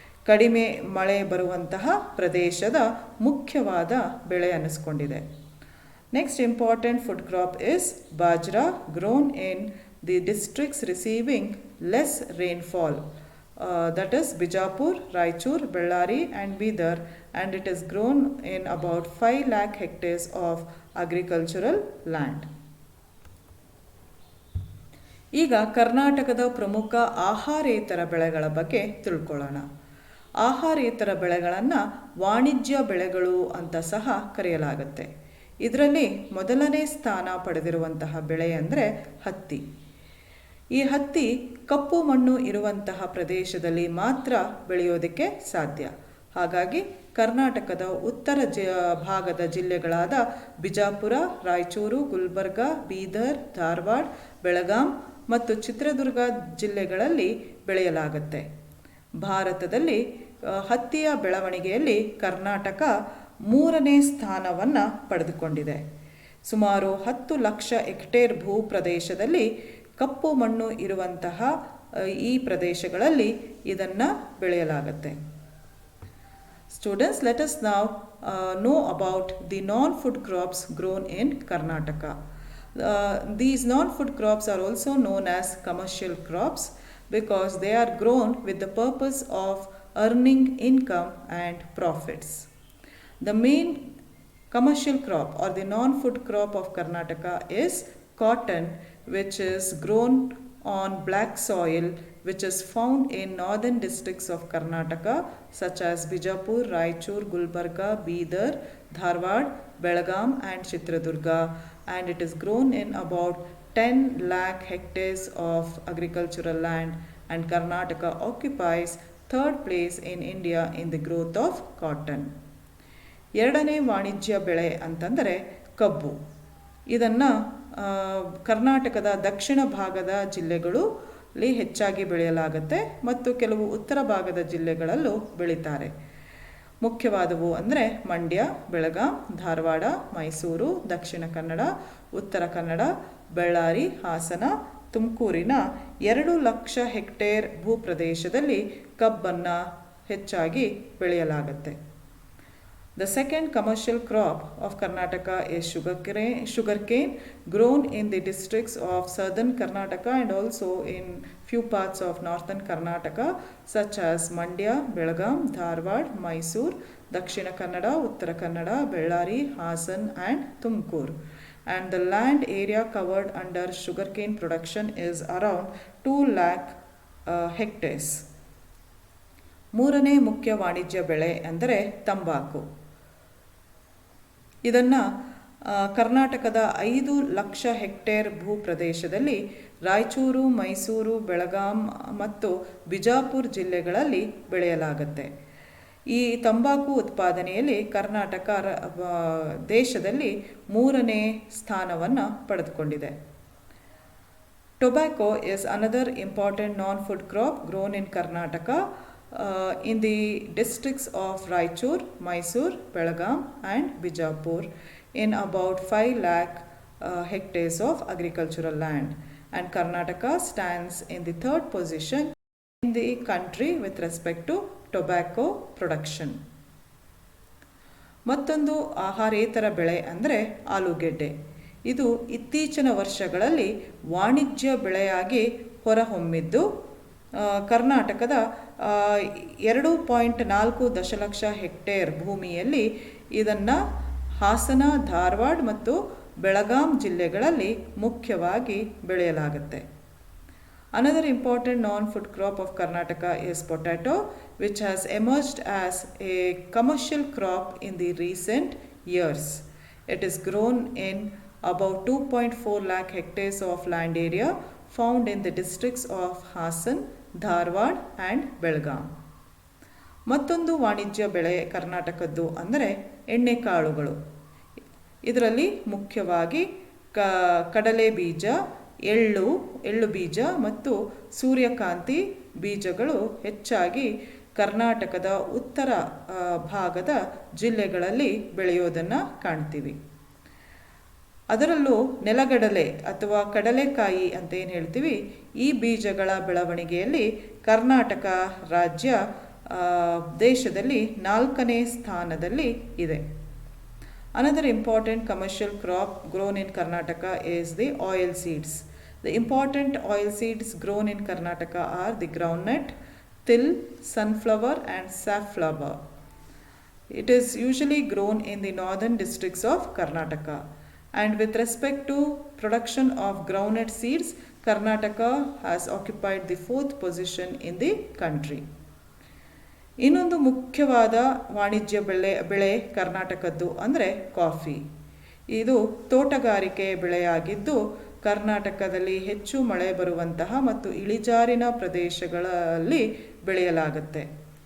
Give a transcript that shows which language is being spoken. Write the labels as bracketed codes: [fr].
[kn] ಕಡಿಮೆ ಮಳೆ ಬರುವಂತಹ ಪ್ರದೇಶದ ಮುಖ್ಯವಾದ ಬೆಳೆ ಅನ್ನಿಸ್ಕೊಂಡಿದೆ. [en] Next important food crop is bajra, grown in the districts receiving less rainfall, that is Bijapur, Raichur, Bellary and Bidar, and it is grown in about 5 lakh hectares of agricultural land. [kn] ಈಗ ಕರ್ನಾಟಕದ ಪ್ರಮುಖ ಆಹಾರೇತರ ಬೆಳೆಗಳ ಬಗ್ಗೆ ತಿಳ್ಕೊಳ್ಳೋಣ. ಆಹಾರೇತರ ಬೆಳೆಗಳನ್ನು ವಾಣಿಜ್ಯ ಬೆಳೆಗಳು ಅಂತ ಸಹ ಕರೆಯಲಾಗುತ್ತೆ. ಇದರಲ್ಲಿ ಮೊದಲನೇ ಸ್ಥಾನ ಪಡೆದಿರುವಂತಹ ಬೆಳೆ ಅಂದರೆ ಹತ್ತಿ. ಈ ಹತ್ತಿ ಕಪ್ಪು ಮಣ್ಣು ಇರುವಂತಹ ಪ್ರದೇಶದಲ್ಲಿ ಮಾತ್ರ ಬೆಳೆಯೋದಕ್ಕೆ ಸಾಧ್ಯ. ಹಾಗಾಗಿ ಕರ್ನಾಟಕದ ಉತ್ತರ ಭಾಗದ ಜಿಲ್ಲೆಗಳಾದ ಬಿಜಾಪುರ, ರಾಯಚೂರು, ಗುಲ್ಬರ್ಗ, ಬೀದರ್, ಧಾರವಾಡ, ಬೆಳಗಾಂ ಮತ್ತು ಚಿತ್ರದುರ್ಗ ಜಿಲ್ಲೆಗಳಲ್ಲಿ ಬೆಳೆಯಲಾಗುತ್ತೆ. ಭಾರತದಲ್ಲಿ ಹತ್ತಿಯ ಬೆಳವಣಿಗೆಯಲ್ಲಿ ಕರ್ನಾಟಕ 3ನೇ ಸ್ಥಾನವನ್ನು ಪಡೆದುಕೊಂಡಿದೆ. ಸುಮಾರು 10 ಲಕ್ಷ ಹೆಕ್ಟೇರ್ ಭೂ ಪ್ರದೇಶದಲ್ಲಿ ಕಪ್ಪು ಮಣ್ಣು ಇರುವಂತಹ ಈ ಪ್ರದೇಶಗಳಲ್ಲಿ ಇದನ್ನು ಬೆಳೆಯಲಾಗುತ್ತೆ. [en] Students, let us now know about the non-food crops grown in Karnataka. These non-food crops are also known as commercial crops because they are grown with the purpose of earning income and profits. The main commercial crop or the non-food crop of Karnataka is cotton, which is grown on black soil, which is found in northern districts of Karnataka such as Bijapur, Raichur, Gulbarga, Bidar, Dharwad, Belgaum and Chitradurga, and it is grown in about 10 lakh hectares of agricultural land, and Karnataka occupies 3rd place in India in the growth of cotton. [kn] ಎರಡನೇ ವಾಣಿಜ್ಯ ಬೆಳೆ ಅಂತಂದರೆ ಕಬ್ಬು. ಇದನ್ನು ಕರ್ನಾಟಕದ ದಕ್ಷಿಣ ಭಾಗದ ಜಿಲ್ಲೆಗಳಲ್ಲಿ ಹೆಚ್ಚಾಗಿ ಬೆಳೆಯಲಾಗುತ್ತೆ ಮತ್ತು ಕೆಲವು ಉತ್ತರ ಭಾಗದ ಜಿಲ್ಲೆಗಳಲ್ಲೂ ಬೆಳೀತಾರೆ. ಮುಖ್ಯವಾದವು ಅಂದರೆ ಮಂಡ್ಯ, ಬೆಳಗಾಂ, ಧಾರವಾಡ, ಮೈಸೂರು, ದಕ್ಷಿಣ ಕನ್ನಡ, ಉತ್ತರ ಕನ್ನಡ, ಬಳ್ಳಾರಿ, ಹಾಸನ, ತುಮಕೂರಿನ 2 ಲಕ್ಷ ಹೆಕ್ಟೇರ್ ಭೂಪ್ರದೇಶದಲ್ಲಿ ಕಬ್ಬನ್ನು ಹೆಚ್ಚಾಗಿ ಬೆಳೆಯಲಾಗುತ್ತೆ. [en] The second commercial crop of Karnataka is sugarcane grown in the districts of southern Karnataka and also in few parts of northern Karnataka such as Mandya, Belgaum, Dharwad, Mysore, Dakshina Kannada, Uttara Kannada, Bellary, Hasan and Tumkur. And the land area covered under sugarcane production is around 2 lakh hectares. [kn] ಮೂರನೇ ಮುಖ್ಯ ವಾಣಿಜ್ಯ ಬೆಳೆ ಅಂದರೆ ತಂಬಾಕು. ಇದನ್ನು ಕರ್ನಾಟಕದ 5 lakh hectare ಭೂಪ್ರದೇಶದಲ್ಲಿ Raichur, Mysuru, Belgaum ಮತ್ತು ಬಿಜಾಪುರ ಜಿಲ್ಲೆಗಳಲ್ಲಿ ಬೆಳೆಯಲಾಗುತ್ತೆ. ಈ ತಂಬಾಕು ಉತ್ಪಾದನೆಯಲ್ಲಿ ಕರ್ನಾಟಕ ದೇಶದಲ್ಲಿ 3ನೇ ಸ್ಥಾನವನ್ನು ಪಡೆದುಕೊಂಡಿದೆ. [en] Tobacco is another important non-food crop grown in Karnataka in the districts of Raichur, Mysore, Belgaum and Bijapur in about 5 lakh hectares of agricultural land, and Karnataka stands in the 3rd position in the country with respect to tobacco production. [kn] ಮತ್ತೊಂದು ಆಹಾರೇತರ ಬೆಳೆ ಅಂದರೆ ಆಲೂಗೆಡ್ಡೆ. ಇದು ಇತ್ತೀಚಿನ ವರ್ಷಗಳಲ್ಲಿ ವಾಣಿಜ್ಯ ಬೆಳೆಯಾಗಿ ಹೊರಹೊಮ್ಮಿದ್ದು ಕರ್ನಾಟಕದ 2.4 ದಶಲಕ್ಷ ಹೆಕ್ಟೇರ್ ಭೂಮಿಯಲ್ಲಿ ಇದನ್ನು ಹಾಸನ, ಧಾರವಾಡ ಮತ್ತು ಬೆಳಗಾಂ ಜಿಲ್ಲೆಗಳಲ್ಲಿ ಮುಖ್ಯವಾಗಿ ಬೆಳೆಯಲಾಗುತ್ತೆ. [en] Another important non-food crop of Karnataka is potato, which has emerged as a commercial crop in the recent years. It is grown in about 2.4 lakh hectares of land area found in the districts of Hassan, Dharwad and Belgaum. [kn] ಮತ್ತೊಂದು ವಾಣಿಜ್ಯ ಬೆಳೆ ಕರ್ನಾಟಕದ್ದು ಅಂದರೆ ಎಣ್ಣೆಕಾಳುಗಳು. ಇದರಲ್ಲಿ ಮುಖ್ಯವಾಗಿ ಕಡಲೆ ಬೀಜ, ಎಳ್ಳು ಬೀಜ ಮತ್ತು ಸೂರ್ಯಕಾಂತಿ ಬೀಜಗಳು ಹೆಚ್ಚಾಗಿ ಕರ್ನಾಟಕದ ಉತ್ತರ ಭಾಗದ ಜಿಲ್ಲೆಗಳಲ್ಲಿ ಬೆಳೆಯೋದನ್ನು ಕಾಣ್ತೀವಿ. ಅದರಲ್ಲೂ ನೆಲಗಡಲೆ ಅಥವಾ ಕಡಲೆಕಾಯಿ ಅಂತ ಏನು ಹೇಳ್ತೀವಿ, ಈ ಬೀಜಗಳ ಬೆಳವಣಿಗೆಯಲ್ಲಿ ಕರ್ನಾಟಕ ರಾಜ್ಯ ದೇಶದಲ್ಲಿ 4ನೇ ಸ್ಥಾನದಲ್ಲಿ ಇದೆ. [en] Another important commercial crop grown in Karnataka is the oil seeds. The important oil seeds grown in Karnataka are the groundnut, till, sunflower and safflower. It is usually grown in the northern districts of Karnataka. And with respect to production of groundnut seeds, Karnataka has occupied the 4th position in the country. [kn] ಇನ್ನೊಂದು ಮುಖ್ಯವಾದ ವಾಣಿಜ್ಯ ಬೆಳೆ ಕರ್ನಾಟಕದ್ದು ಅಂದರೆ coffee. ಇದು ತೋಟಗಾರಿಕೆ ಬೆಳೆಯಾಗಿದ್ದು ಕರ್ನಾಟಕದಲ್ಲಿ ಹೆಚ್ಚು ಮಳೆ ಬರುವಂತಹ ಮತ್ತು ಇಳಿಜಾರಿನ ಪ್ರದೇಶಗಳಲ್ಲಿ ಬೆಳೆಯಲಾಗುತ್ತೆ.